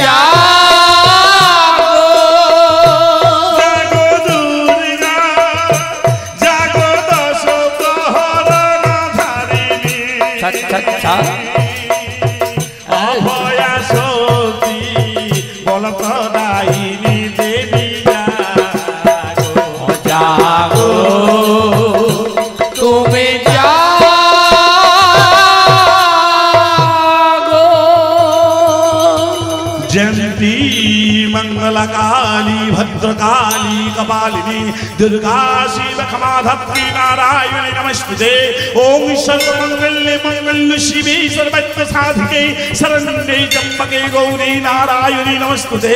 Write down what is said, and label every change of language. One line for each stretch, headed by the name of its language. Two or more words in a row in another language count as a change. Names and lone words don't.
Bangla: অভয়া শক্তি বল প্রদায়িনী দেবী জাগো জাগো তুমি
Sanskrit: जयंती मंगलकाली भद्रकाली कपालिनी दुर्गा शिव क्षमा धत्री नारायणी नमस्ते। ओम सर्वमंगल्ये मंगल्ये शिवे सर्वत्र साधिके शरण्ये त्र्यंबके गौरी नारायणी नमस्ते।